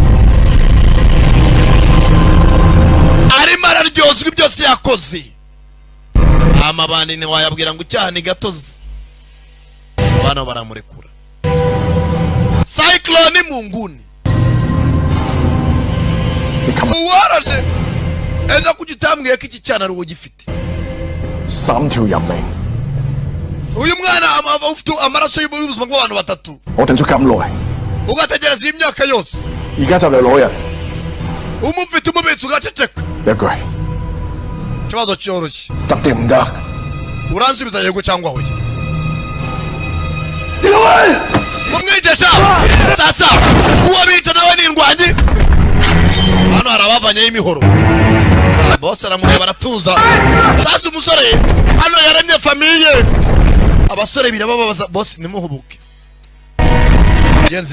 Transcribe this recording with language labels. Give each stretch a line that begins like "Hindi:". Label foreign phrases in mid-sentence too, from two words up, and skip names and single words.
Kinyarwanda: arimo araryozwa byose yakoze amabandi ni wayabwira ngo icyaha ni gatozi bana baramurekura Cyclone mu nguni uwaraje enda kugitambwiye ko iki cyana ari ugifite
Cantonese: 3 條人命
Kinyarwanda: uyu mwana ufite amaraso y'ubuzima bw'abantu batatu
Cantonese: 我等咗咁耐
Kinyarwanda: ugategereza iyi myaka yose
Cantonese: 而家就嚟攞人
Kinyarwanda: umufite umubitsi ugaceceka
Cantonese: 一句
Kinyarwanda: ikibazo cyoroshye
Cantonese: 得定唔得
Kinyarwanda: uransubiza yego cyangwa hoya mumwijesha sasa uwo bita nawe ni indwanyi hano hari abavanyeho imihoro bose aramureba aratuza sasa umusore hano yaremye famiye abasore birababaza bose nimuhubuke genzi